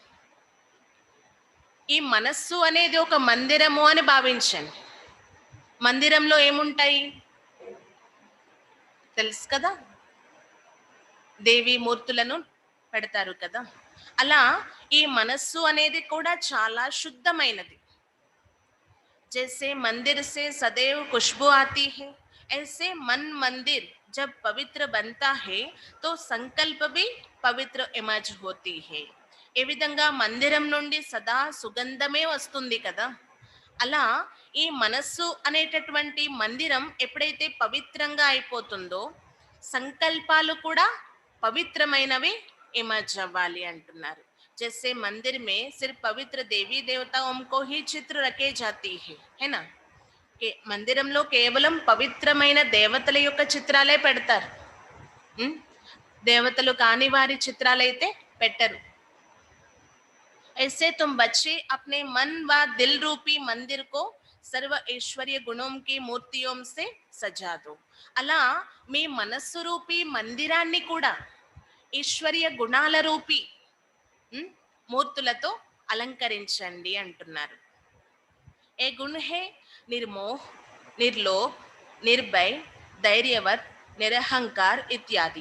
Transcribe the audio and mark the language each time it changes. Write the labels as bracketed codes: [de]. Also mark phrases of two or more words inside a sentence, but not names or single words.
[te] ఈ మనస్సు అనేది ఒక మందిరము అని భావించండి. మందిరంలో ఏముంటాయి తెలుసు కదా, దేవి మూర్తులను పెడతారు కదా. అలా ఈ మనస్సు అనేది కూడా చాలా శుద్ధమైనది. [hi] जैसे मंदिर से सदैव खुशबू आती है, ऐसे मन मंदिर जब पवित्र बनता है तो संकल्प भी पवित्र इमेज होती है. [te] ఏ విధంగా మందిరం నుండి సదా సుగంధమే వస్తుంది కదా, అలా ఈ మనస్సు అనేటటువంటి మందిరం ఎప్పుడైతే పవిత్రంగా అయిపోతుందో సంకల్పాలు కూడా పవిత్రమైనవి ఇమర్జ్ అవ్వాలి అంటున్నారు. [hi] जैसे मंदिर में सिर्फ पवित्र देवी देवताओं को ही चित्र रखे जाती है ना. [te] మందిరంలో కేవలం పవిత్రమైన దేవతల యొక్క చిత్రాలే పెడతారు. దేవతలు కాని వారి చిత్రాలైతే పెట్టరు. [hi] ऐसे तुम बच्चे अपने मन व दिल रूपी मंदिर को सर्व ऐश्वर्य गुणं कि मूर्तियों से सजा दो. [te] అలా మీ మనస్సు రూపీ మందిరాన్ని కూడా ఈశ్వర్య గుణాల రూపీ ఉమ్, మూర్తులతో అలంకరించండి అంటున్నారు. [hi] ये गुण हैं निर्मोह, निर्लोभ, निर्भय, धैर्यवत, निरहंकार इत्यादि.